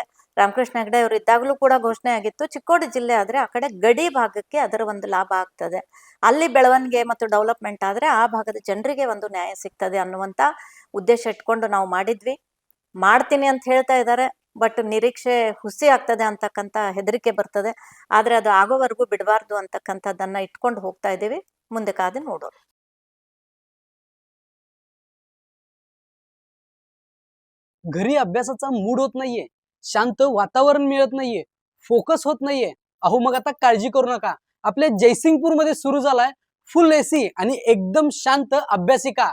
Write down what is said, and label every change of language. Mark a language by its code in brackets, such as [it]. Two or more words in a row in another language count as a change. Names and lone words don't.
[kn] ರಾಮಕೃಷ್ಣ ಹೆಗಡೆ ಅವರು ಇದ್ದಾಗಲೂ ಕೂಡ ಘೋಷಣೆ ಆಗಿತ್ತು, ಚಿಕ್ಕೋಡಿ ಜಿಲ್ಲೆ ಆದ್ರೆ ಆ ಕಡೆ ಗಡಿ ಭಾಗಕ್ಕೆ ಅದರ ಒಂದು ಲಾಭ ಆಗ್ತದೆ, ಅಲ್ಲಿ ಬೆಳವಣಿಗೆ ಮತ್ತು ಡೆವಲಪ್ಮೆಂಟ್ ಆದ್ರೆ ಆ ಭಾಗದ ಜನರಿಗೆ ಒಂದು ನ್ಯಾಯ ಸಿಗ್ತದೆ ಅನ್ನುವಂತ ಉದ್ದೇಶ ಇಟ್ಕೊಂಡು ನಾವು ಮಾಡಿದ್ವಿ. ಮಾಡ್ತೀನಿ ಅಂತ ಹೇಳ್ತಾ ಇದ್ದಾರೆ, ಬಟ್ ನಿರೀಕ್ಷೆ ಹುಸಿ ಆಗ್ತದೆ ಅಂತಕ್ಕಂಥ ಹೆದರಿಕೆ ಬರ್ತದೆ. ಆದ್ರೆ ಅದು ಆಗೋವರೆಗೂ ಬಿಡಬಾರ್ದು ಅಂತಕ್ಕಂಥದ್ದನ್ನ ಇಟ್ಕೊಂಡು ಹೋಗ್ತಾ ಇದ್ದೀವಿ. ಮುಂದೆ ಕಾದು ನೋಡೋಣ. [mr] घरी अभ्यासाचा मूड होत नाहीये, शांत वातावरण मिळत नाहीये, फोकस होत नाहीये. अहो मग आता काळजी करू नका. आपल्या जयसिंगपूर मध्ये सुरू झालाय [en] full AC [mr] आणि एकदम शांत अभ्यासिका.